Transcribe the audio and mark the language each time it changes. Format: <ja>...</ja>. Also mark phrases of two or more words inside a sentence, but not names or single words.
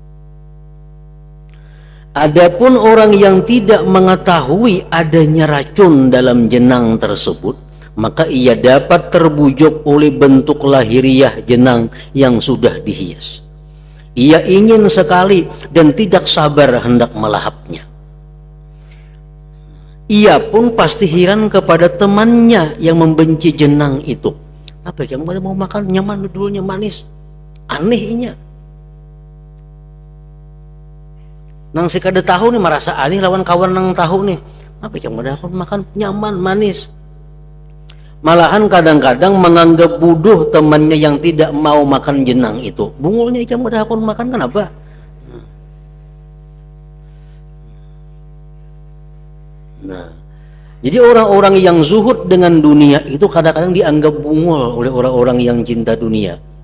<id>Adapun orang yang tidak mengetahui adanya racun dalam jenang tersebut, maka ia dapat terbujuk oleh bentuk lahiriah jenang yang sudah dihias. Ia ingin sekali dan tidak sabar hendak melahapnya. Ia pun pasti heran kepada temannya yang membenci jenang itu.</id> <bjn>Apa yang mana mau makan nyaman dudulnya manis, anehnya. Nang si kada tahu nih merasa aneh lawan kawan nang tahu nih. Apa yang mana aku makan nyaman manis.</bjn> <id>Malahan kadang-kadang menganggap bodoh temannya yang tidak mau makan jenang itu.</id> <bjn>Bungulnya ikan udah aku makan kenapa?</bjn> <id>Nah, jadi orang-orang yang zuhud dengan dunia itu kadang-kadang dianggap bungul oleh orang-orang yang cinta dunia.</id>